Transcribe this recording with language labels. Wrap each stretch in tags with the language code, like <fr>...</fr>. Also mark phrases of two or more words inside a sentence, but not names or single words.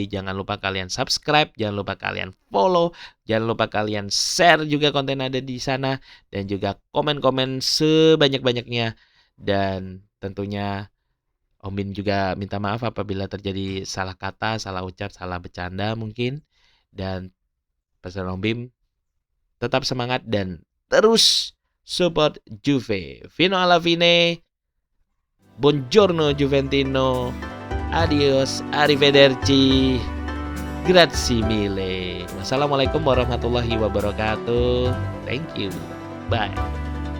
<id>Jangan lupa kalian subscribe, jangan lupa kalian follow, jangan lupa kalian share juga konten ada di sana, dan juga komen-komen sebanyak-banyaknya. Dan tentunya Om Bin juga minta maaf apabila terjadi salah kata, salah ucap, salah bercanda mungkin. Dan pesan Om Bim, tetap semangat dan terus support Juve.</id> <it>Fino alla fine. Buongiorno Juventino. Adios, arrivederci. Grazie mille.</it> <ar>والسلام عليكم ورحمة الله وبركاته.</ar> <en>Thank you. Bye.</en>